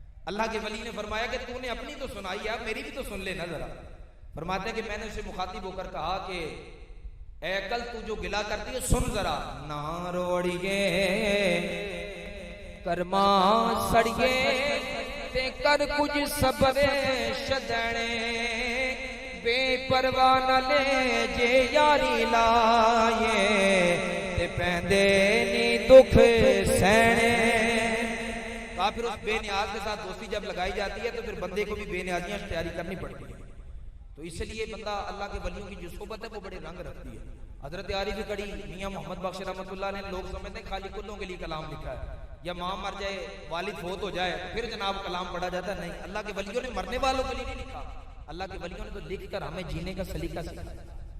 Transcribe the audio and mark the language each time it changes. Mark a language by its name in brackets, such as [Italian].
[Urdu] اللہ کے ولی نے فرمایا کہ تو نے اپنی تو سنائی ہے، میری بھی تو سن لینا ذرا. فرماتے ہیں کہ میں نے اسے مخاطب ہو کر کہا کہ اے عقل تو جو گلا کرتی ہے سن ذرا. [Punjabi] نہ روڑیے کرما سڑیے تے کر کچھ صبر شدنے بے پرواہ نہ لے جے یاری لائے تے پہندے نی دکھ سہنے. [Urdu] پھر اس بے نیاز کے ساتھ دوستی جب لگائی جاتی ہے تو پھر بندے کو بھی بے نیازیاں تیاری کرنی پڑتی ہے. تو اس لیے بندہ اللہ کے ولیوں کی جو صحبت ہے وہ بڑے رنگ رکھتی ہے. حضرت عارف کڑی میاں محمد بخش رحمۃ اللہ نے لوگ سمجھتے ہیں خالی کلوں کے لیے کلام لکھا ہے، یا ماں مر جائے والد فوت ہو جائے پھر جناب کلام پڑھا جاتا ہے. نہیں، اللہ کے ولیوں نے مرنے والوں کے لیے نہیں لکھا، اللہ کے ولیوں نے تو لکھ کر ہمیں جینے کا سلیقہ سکھایا.